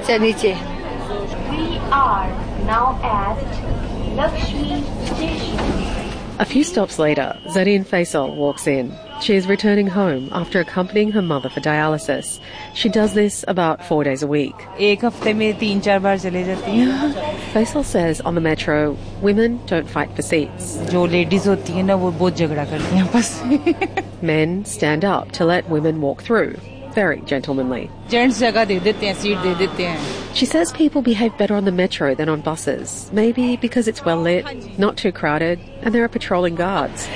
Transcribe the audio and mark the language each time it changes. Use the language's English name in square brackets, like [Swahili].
[English] are now at Lakshmi Station. A few stops later, Zareen Faisal walks in. She is returning home after accompanying her mother for dialysis. She does this about 4 days a week. Faisal says on the metro, women don't fight for seats. [Urdu] جو ladies ہوتی ہے نا، وہ بہت جھگڑا کرتی ہے بس۔ [English] Men stand up to let women walk through, very gentlemanly. [Urdu] Gents جگہ دے دیتے ہیں، سیٹ دے دیتے ہیں۔ [English] She says people behave better on the metro than on buses. Maybe because it's well lit, not too crowded, and there are patrolling guards.